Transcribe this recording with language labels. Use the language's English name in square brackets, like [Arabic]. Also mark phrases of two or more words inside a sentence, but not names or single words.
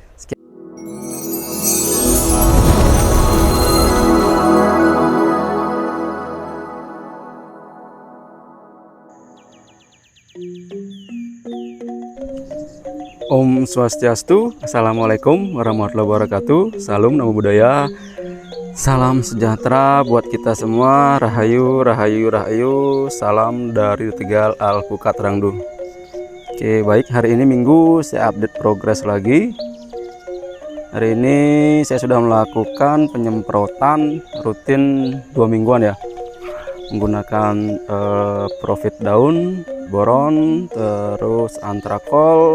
[Balinese] Om Swastiastu, [Arabic] السلام عليكم ورحمة الله وبركاته. [Indonesian] Salam Namo Buddhaya, salam sejahtera buat kita semua. Rahayu, rahayu, rahayu. Salam dari Tegal Alpukat Rangdu. Oke, baik, hari ini Minggu saya update progres lagi. Hari ini saya sudah melakukan penyemprotan rutin 2 mingguan ya, menggunakan profit daun, boron, terus antrakol.